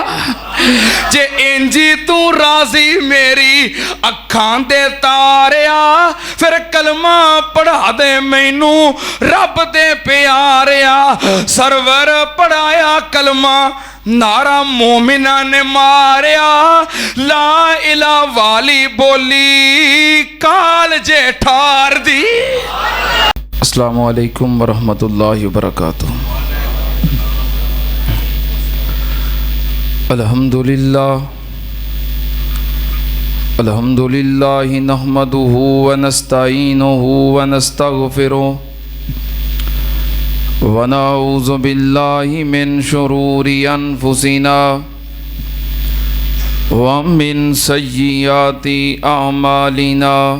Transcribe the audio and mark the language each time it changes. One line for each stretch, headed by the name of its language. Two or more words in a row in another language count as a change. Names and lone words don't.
Punjabi: جے انج تو راضی میری اکھاں دے تاریا، پھر کلمہ پڑھا دے مینوں رب دے پیاریا. سرور پڑھایا کلمہ نعرہ مومناں نے ماریا,
Arabic: لا إله
Punjabi: والی بولی کال جے ٹھار دی.
Arabic: السلام عليكم ورحمة الله وبركاته. الحمد لله نحمده ونستعينه ونستغفره ونعوذ بالله من شرور أنفسنا ومن سيئات أعمالنا.